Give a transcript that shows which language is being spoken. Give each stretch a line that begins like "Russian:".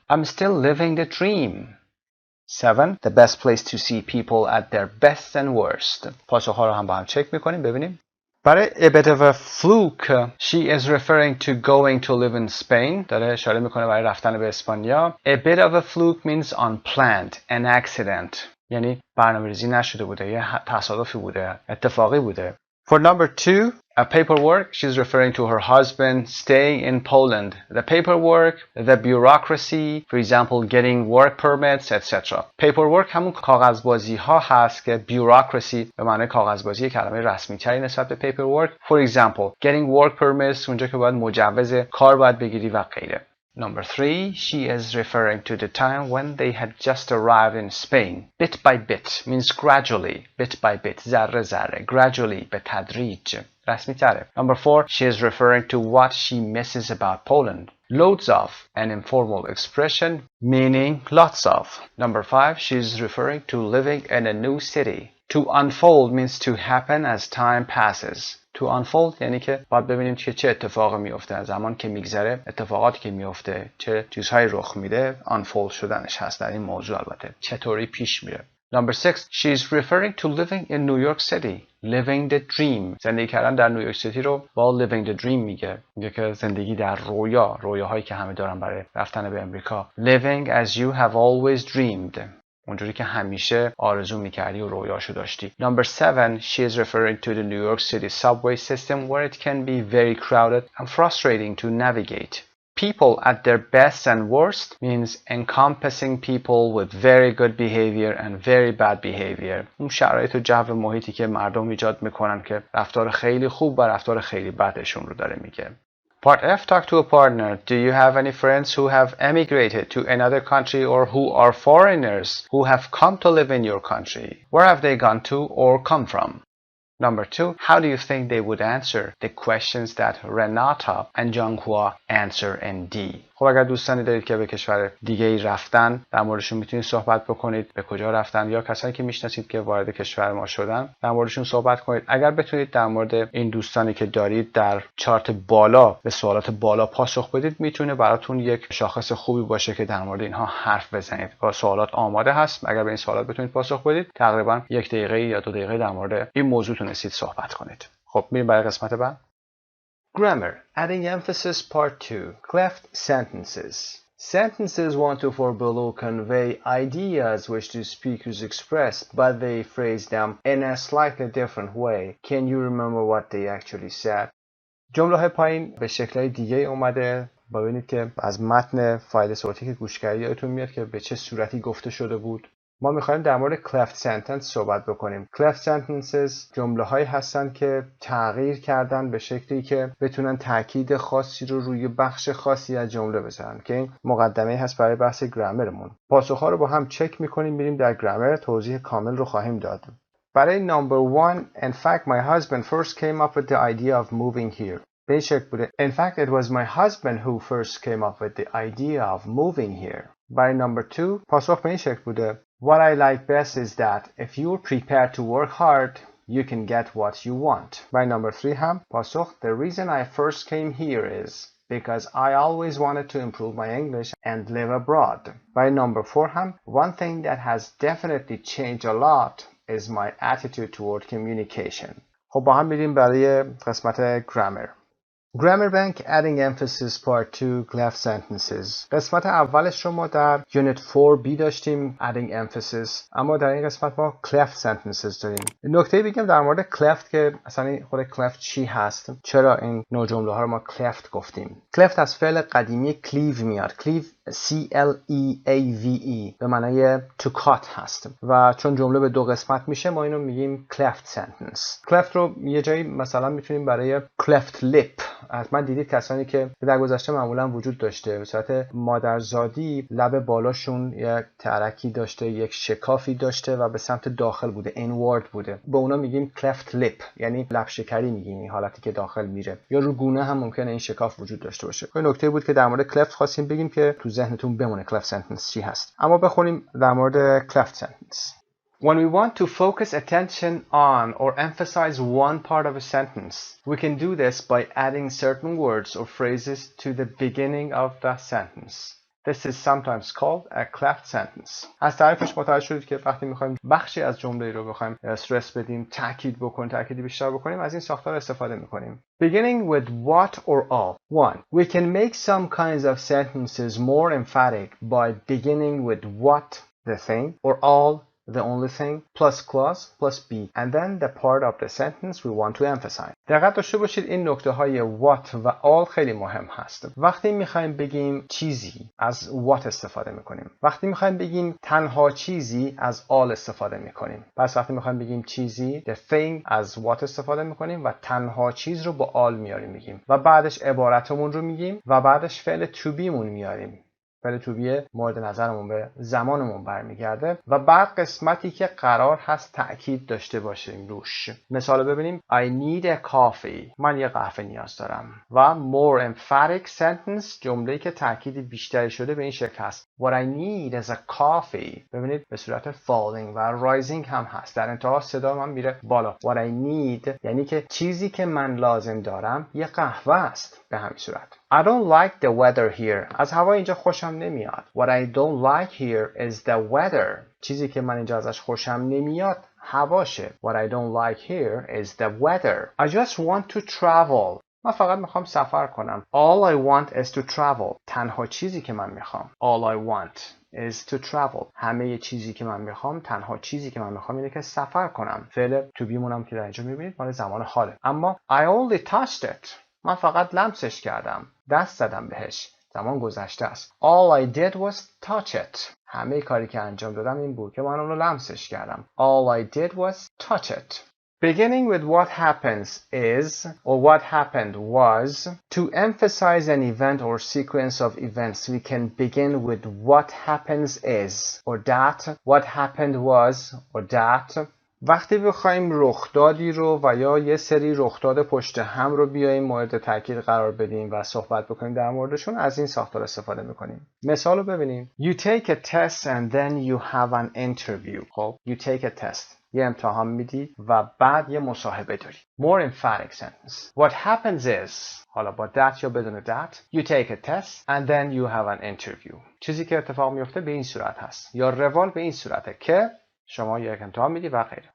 English: I'm still living the dream. 7, the best place to see people at their best and worst.
Persian: پاسخ‌ها رو هم با هم چک می‌کنیم ببینیم.
English: برای a bit of a fluke, she is referring to going to live in Spain.
Persian: داره اشاره میکنه برای رفتن به اسپانیا.
English: A bit of a fluke means unplanned, an accident.
Persian: یعنی برنامه‌ریزی نشده بوده، یه تصادفی بوده، اتفاقی بوده.
English: For number 2, a paperwork, she's referring to her husband staying in Poland. The paperwork, the bureaucracy, for example, getting work permits, etc.
Persian: Paperwork همون کاغذبازی ها هست که bureaucracy به معنی کاغذبازی کلمه رسمی تری نسبت به paperwork.
English: For example, getting work permits
Persian: اونجا که باید مجوز کار باید بگیری و غیره.
English: Number 3, she is referring to the time when they had just arrived in Spain. Bit by bit means gradually. Bit by bit,
Persian: ذره ذره. Gradually, به تدریج. رسمی تره.
English: Number 4, she is referring to what she misses about Poland. Loads of, an informal expression meaning lots of. Number 5, she is referring to living in a new city. To unfold means to happen as time passes.
Persian: To unfold یعنی که باید ببینیم که چه اتفاقی میفته زمان که میگذره، اتفاقاتی که میفته، چه چیزهایی رخ میده، unfold شدنش هست در این موضوع. البته چطوری پیش میره.
English: Number 6, she is referring to living in New York City. Living the dream.
Persian: زندگی کردن در نیویورک سیتی رو با
English: living the dream
Persian: میگه که زندگی در رویاهایی که همه دارن برای رفتن به امریکا.
English: Living as you have always dreamed.
Persian: اونجوری که همیشه آرزو میکردی و رویاشو داشتی.
English: Number 7, she is referring to the New York City subway system where it can be very crowded and frustrating to navigate. People at their best and worst means encompassing people with very good behavior and very bad behavior.
Persian: اون شرایط و جو محیطی که مردم ایجاد میکنن که رفتار خیلی خوب و رفتار خیلی بدشون رو داره میگه.
English: Part F, talk to a partner. Do you have any friends who have emigrated to another country or who are foreigners who have come to live in your country? Where have they gone to or come from? Number 2, how do you think they would answer the questions that Renata and Zhanghua answer in D?
Persian: خب اگر دوستانی دارید که به کشور دیگه ای رفتن در موردشون میتونید صحبت بکنید. به کجا رفتن یا کسانی که میشناسید که وارد کشور ما شدن در موردشون صحبت کنید. اگر بتونید در مورد این دوستانی که دارید در چارت بالا به سوالات بالا پاسخ بدید میتونه براتون یک شاخص خوبی باشه که در مورد اینها حرف بزنید. با سوالات آماده هست. اگر به این سوالات بتونید پاسخ بدید تقریبا 1 دقیقه یا 2 دقیقه در مورد این موضوع تونستید صحبت کنید. خب میریم برای قسمت بعد.
English: Grammar. Adding emphasis part 2. Cleft sentences. Sentences 1 to 4 below convey ideas which the speakers expressed, but they phrase them in a slightly different way. Can you remember what they actually said?
Persian: جمله های پایین به شکل‌های دیگه اومده. ببینید که از متن فایل صوتی که گوش کردید یادتون میاد که به چه صورتی گفته شده بود. ما میخوایم در مورد cleft sentence صحبت بکنیم. cleft sentences جمله هایی هستن که تغییر کردن به شکلی که بتونن تاکید خاصی رو روی بخش خاصی از جمله بزنن که این مقدمه هست برای بحث گرامرمون. پاسخ‌ها رو با هم چک میکنیم میریم در گرامر توضیح کامل رو خواهیم داد.
English: برای number 1, in fact my husband first came up with the idea of moving here.
Persian: به این شکل بوده.
English: In fact it was my husband who first came up with the idea of moving here.
Persian: برای number 2 پاسخ به این شکل بوده.
English: What I like best is that if you're prepared to work hard, you can get what you want.
Persian: برای number 3 هم پاسخ
English: The reason I first came here is because I always wanted to improve my English and live abroad.
Persian: برای number 4 هم
English: one thing that has definitely changed a lot is my attitude toward communication.
Persian: خب با هم میریم برای قسمت grammar.
English: Grammar Bank Adding Emphasis Part 2 Cleft Sentences.
Persian: قسمت اولش رو ما در Unit 4B داشتیم Adding Emphasis، اما در این قسمت ما Cleft Sentences داریم. نکته بگم در مورد Cleft که اصلا خود Cleft چی هست، چرا این نوع جمله ها رو ما Cleft گفتیم. Cleft از فعل قدیمی cleave میاد. Cleave C-L-E-A-V-E به معنای to cut هست و چون جمله به دو قسمت میشه ما اینو میگیم cleft sentence. cleft رو یه جایی مثلا میتونیم برای cleft lip، حتما دیدید کسانی که در گذشته معمولا وجود داشته به صورت مادرزادی لب بالاشون یک ترکی داشته، یک شکافی داشته و به سمت داخل بوده، inward بوده، به اونا میگیم cleft lip، یعنی لب شکری میگیم، این حالتی که داخل میره. یا رو گونه هم ممکنه این شکاف وجود داشته باشه. این نکته بود که در مورد cleft خواستیم بگیم که تو ذهنتون بمونه cleft sentence چی هست. اما بخونیم در مورد cleft sentence.
English: When we want to focus attention on or emphasize one part of a sentence, we can do this by adding certain words or phrases to the beginning of the sentence. This is sometimes called a cleft sentence.
Persian: از تعریفش متوجه شدید که وقتی میخوایم بخشی از جمله رو بخوایم استرس بدیم، تاکید بکنیم، تاکید بیشتر بکنیم، از این ساختار استفاده میکنیم.
English: Beginning with what or all. 1. We can make some kinds of sentences more emphatic by beginning with what, the thing, or all, the only thing, plus clause, plus be, and then the part of the sentence we want to emphasize.
Persian: دقت داشته باشید این نکته های what و all خیلی مهم هست. وقتی میخوایم بگیم چیزی از what استفاده میکنیم. وقتی میخوایم بگیم تنها چیزی از all استفاده میکنیم. پس وقتی میخوایم بگیم چیزی the thing از what استفاده میکنیم و تنها چیز رو با all میاریم میگیم و بعدش عبارتمون رو میگیم و بعدش فعل to be مون میاریم. فعل to be مورد نظرمون به زمانمون برمیگرده و بعد قسمتی که قرار هست تأکید داشته باشیم روش. مثال ببینیم
English: I need a coffee.
Persian: من یه قهوه نیاز دارم. و
English: more emphatic sentence
Persian: جمله‌ای که تأکید بیشتری شده به این شکل هست.
English: What I need is a coffee.
Persian: ببینید به صورت falling و rising هم هست. در انتها صدا من میره بالا. What I need یعنی که چیزی که من لازم دارم یه قهوه است. به همین صورت.
English: I don't like the weather here.
Persian: از هوا اینجا خوشم نمیاد.
English: What I don't like here is the weather.
Persian: چیزی که من اینجا ازش خوشم نمیاد هواشه.
English: What I don't like here is the weather. I just want to travel.
Persian: من فقط میخوام سفر کنم.
English: All I want is to travel.
Persian: تنها چیزی که من میخوام.
English: All I want is to travel.
Persian: همه چیزی که من میخوام، تنها چیزی که من میخوام اینه که سفر کنم. فعل to be مونم که در اینجا میبینید مال زمان حاله.
English: اما I only touched it.
Persian: من فقط لمسش کردم. دست زدم بهش. زمان گذشته است.
English: All I did was touch it.
Persian: همه کاری که انجام دادم این بود که من اون رو لمسش کردم.
English: All I did was touch it. Beginning with what happens is or what happened was. To emphasize an event or sequence of events, we can begin with what happens is or that, what happened was or that.
Persian: وقتی بخوایم رخدادی رو و یا یه سری رخداد پشت هم رو بیایم مورد تاکید قرار بدیم و صحبت بکنیم در موردشون، از این ساختار استفاده میکنیم. مثال رو ببینیم.
English: You take a test and then you have an interview. خب you take a test.
Persian: یه امتحان میدی و بعد یه مصاحبه داری.
English: More emphatic sentence. What happens is.
Persian: حالا با that یا بدون that.
English: You take a test and then you have an interview.
Persian: چیزی که اتفاق میفته به این صورت هست. یا روال به این صورته که شما یک امتحان میدی و غیره.